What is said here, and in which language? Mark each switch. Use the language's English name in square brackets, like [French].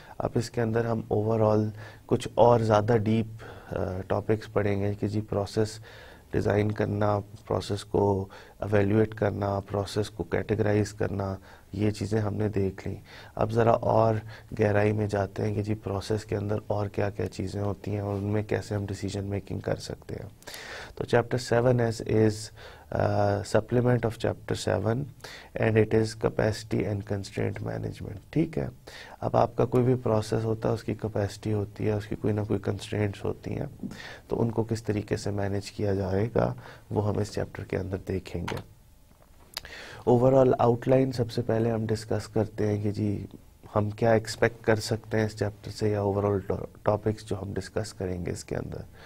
[Hindi] अब इसके अंदर हम ओवरऑल कुछ और ज़्यादा डीप टॉपिक्स पढ़ेंगे कि जी प्रोसेस डिज़ाइन करना, प्रोसेस को एवेल्यूएट करना, प्रोसेस को कैटेगराइज करना, ये चीज़ें हमने देख ली. अब ज़रा और गहराई में जाते हैं कि जी प्रोसेस के अंदर और क्या क्या चीज़ें होती हैं और उनमें कैसे हम डिसीजन मेकिंग कर सकते हैं. तो [English] Chapter 7 is supplement of chapter 7 and it is capacity and constraint management. [Hindi] ठीक है. अब आपका कोई भी प्रोसेस होता है, उसकी कैपेसिटी होती है, उसकी कोई ना कोई कंस्ट्रेंट्स होती हैं, तो उनको किस तरीके से मैनेज किया जाएगा वो हम इस चैप्टर के अंदर देखेंगे. ओवरऑल आउटलाइन सबसे पहले हम डिस्कस करते हैं कि जी हम क्या एक्सपेक्ट कर सकते हैं इस चैप्टर से, या ओवरऑल टॉपिक्स जो हम डिस्कस करेंगे इसके अंदर.